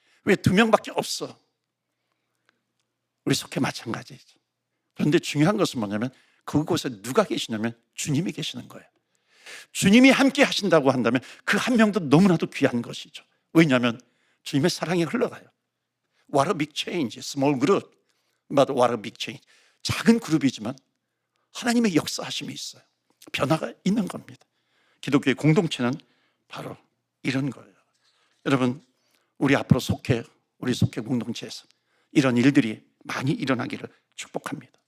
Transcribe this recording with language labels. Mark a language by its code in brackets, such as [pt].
[ko] 왜 두 명밖에 없어? 우리 속해 마찬가지죠. 그런데 중요한 것은 뭐냐면 그곳에 누가 계시냐면 주님이 계시는 거예요. 주님이 함께 하신다고 한다면 그 한 명도 너무나도 귀한 것이죠. 왜냐하면 주님의 사랑이 흘러가요. [en] What a big change, small group, but what a big change. [ko] 작은 그룹이지만 하나님의 역사하심이 있어요. 변화가 있는 겁니다. 기독교의 공동체는 바로 이런 거예요. 여러분, 우리 앞으로 우리 속해 공동체에서 이런 일들이 많이 일어나기를 축복합니다.